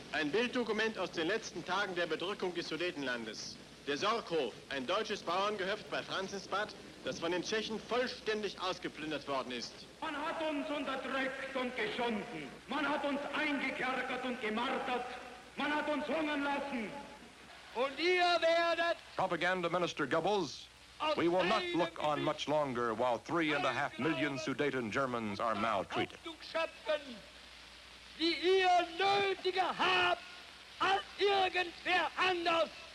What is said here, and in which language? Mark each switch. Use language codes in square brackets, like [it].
[de] Ein Bilddokument aus den letzten Tagen der Bedrückung des Sudetenlandes. Der Sorghof, ein deutsches Bauerngehöft bei Franzensbad, das von den Tschechen vollständig ausgeplündert worden ist. Man hat uns unterdrückt und geschunden. Man hat uns eingekerkert und gemartert. Man hat uns hungern lassen. Und ihr werdet... [en] Propaganda Minister Goebbels, we will not look on much longer while 3.5 million Sudeten Germans are maltreated. [de] ...schöpfen, die ihr nötiger habt als irgendwer anders.